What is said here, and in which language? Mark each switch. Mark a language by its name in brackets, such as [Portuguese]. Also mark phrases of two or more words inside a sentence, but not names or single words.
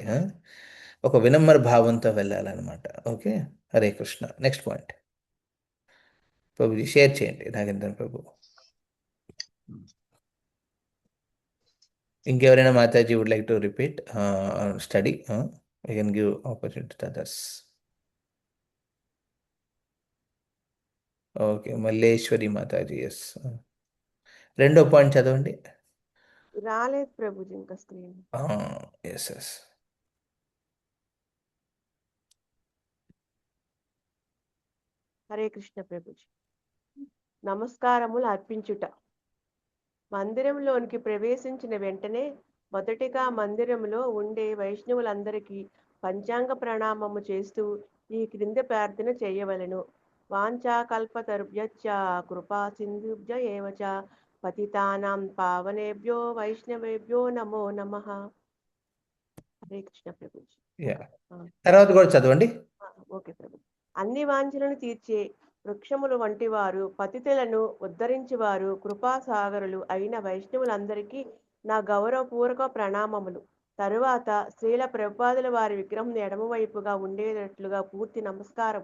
[Telugu] ఒక వినమ్ర భావంతో వెళ్ళాలన్నమాట. ఓకే, హరే కృష్ణ. [English] next point [Telugu] ప్రభుజీ షేర్ చేయండి, నాగేంద్ర ప్రభు. [English] ఇంకెవరైనా మాతాజీ would like to repeat study? I can give opportunity to others. ఓకే, మల్లేశ్వరి మాతాజీ, ఎస్. [Telugu] రెండో పాయింట్ చదవండి. రాలేదు ప్రభుజీ ఇంకా స్క్రీన్. [English] yes yes. [Telugu] హరే కృష్ణ ప్రభుజీ. నమస్కారములు అర్పించుట. మందిరంలోనికి ప్రవేశించిన వెంటనే మొదటిగా మందిరంలో ఉండే వైష్ణవులందరికీ పంచాంగ ప్రణామము చేస్తూ ఈ క్రింది ప్రార్థన చేయవలెను. [Sanskrit] వాంఛాకల్పతరుభ్యశ్చ కృపా సింధుభ్య ఏవ చ పతితానాం పావనేభ్యో వైష్ణవేభ్యో నమో నమః. [Telugu] హరే కృష్ణ ప్రభుజీ. తర్వాత కూడా చదవండి. ఓకే ప్రభు. అన్ని వాంఛలను తీర్చే వృక్షములు వంటి వారు, పతితులను ఉద్ధరించేవారు, కృపాసాగరులు అయిన వైష్ణవులందరికీ నా గౌరవపూర్వక ప్రణామములు. తరువాత శ్రీల ప్రభుపాదుల వారి విగ్రహం ఎడమవైపుగా ఉండేటట్లుగా పూర్తి నమస్కారం.